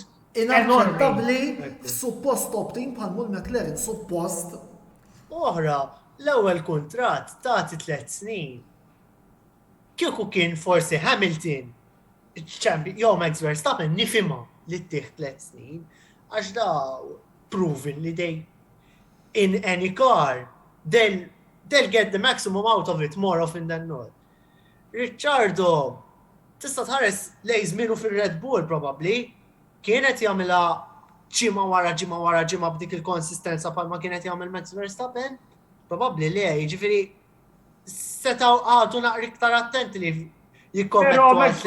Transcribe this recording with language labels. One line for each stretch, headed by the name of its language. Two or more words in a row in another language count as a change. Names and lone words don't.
Maltese: Inaċċettabbli suppost top team bħal mul McLaren, suppost. Oħra, l-ewwel kuntratt tagħti 3 snin. Kieku kien forsi Hamilton jew Max Verstappen nifhimha li ttieħ 3 snin għax da proven li
English: in any car they'll get the maximum out of it more often than not.
Maltese: Ricciardo tista' tħares lej żmienu fir-Red Bull probably kienet jagħmilha ġimgħa wara ġimgħa b'dik il-konsistenza bħalma kienet jagħmel Max Verstappen? Probabbli le, jiġifieri setgħu għadu naqra iktar attenti li jikkommettu għal 3